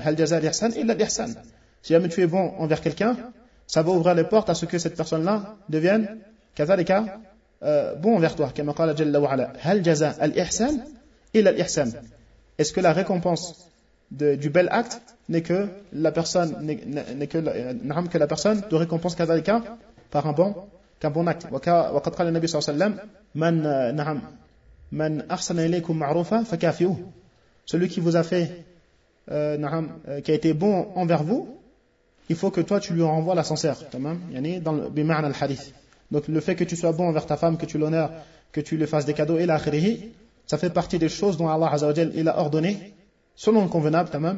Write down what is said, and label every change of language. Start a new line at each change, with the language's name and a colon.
Arabic: Hal jaza al-ihsan illa al-ihsan.
French: Si jamais tu es bon envers quelqu'un, ça va ouvrir les portes à ce que cette personne-là devienne, kazalika, bon envers toi. Comme
Arabic: قال جل وعلا, hal jaza al-ihsan illa al-ihsan.
French: Est-ce que la récompense du bel acte n'est que la personne, n'est que la personne te récompense kazalika par un bon acte.
Arabic: وقد قال النبي صلى الله عليه وسلم من أحسن إليكم معروفا فكافئوه.
French: Celui qui vous a fait, qui a été bon envers vous, il faut que toi tu lui renvoies l'ascenseur. Dans le bima'na al-hadith. Donc le fait que tu sois bon envers ta femme, que tu l'honores, que tu lui fasses des cadeaux, et l'akhirihi, ça fait partie des choses dont Allah Azza wa Jal il a ordonné, selon le convenable.